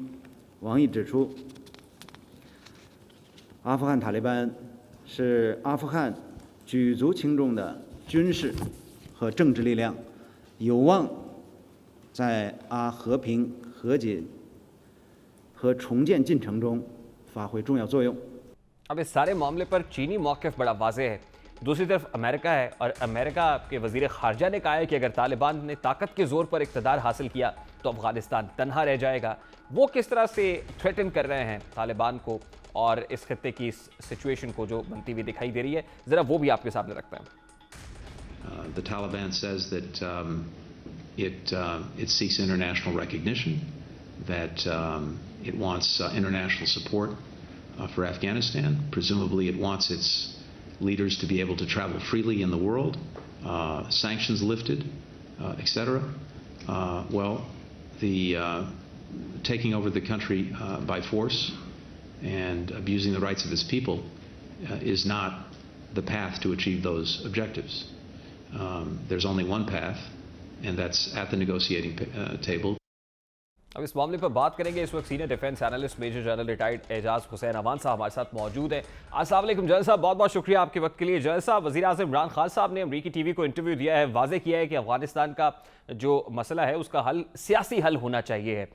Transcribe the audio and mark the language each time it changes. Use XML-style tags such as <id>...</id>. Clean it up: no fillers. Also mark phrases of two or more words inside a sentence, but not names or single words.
<zh>王毅指出，阿富汗塔利班是阿富汗举足轻重的军事和政治力量，有望在阿和平、和解和重建进程中发挥重要作用。</zh> <ur>اب اس سارے معاملے پر چینی موقف بڑا واضح ہے. دوسری طرف امریکہ ہے اور امریکہ کے وزیر خارجہ نے کہا ہے کہ اگر طالبان نے طاقت کے زور پر اقتدار حاصل کیا تو افغانستان تنہا رہ جائے گا. وہ کس طرح سے تھریٹن کر رہے ہیں طالبان کو اور اس خطے کی سچویشن کو جو بنتی ہوئی دکھائی دے رہی ہے، ذرا وہ بھی آپ کے سامنے رکھتے ہیں.</ur> <en>The Taliban says that it seeks international recognition, that it wants international support for Afghanistan. Presumably, it wants its leaders to be able to travel freely in the world, sanctions lifted, etc. Well, the taking over the country by force and abusing the rights of its people is not the path to achieve those objectives. There's only one path, and that's at the negotiating table.</en> <ur>اب اس معاملے پر بات کریں گے۔ اس وقت</ur> <en>senior defense analyst major general retired</en> <ur>اعجاز حسین اعوان صاحب ہمارے ساتھ موجود ہیں. السلام علیکم جنرل صاحب، بہت بہت شکریہ آپ کے وقت کے لیے۔ جنرل صاحب، وزیر اعظم عمران خان صاحب نے امریکی ٹی وی کو انٹرویو دیا ہے، واضح کیا ہے کہ افغانستان کا جو مسئلہ ہے اس کا حل سیاسی حل ہونا چاہیے ہے.</ur>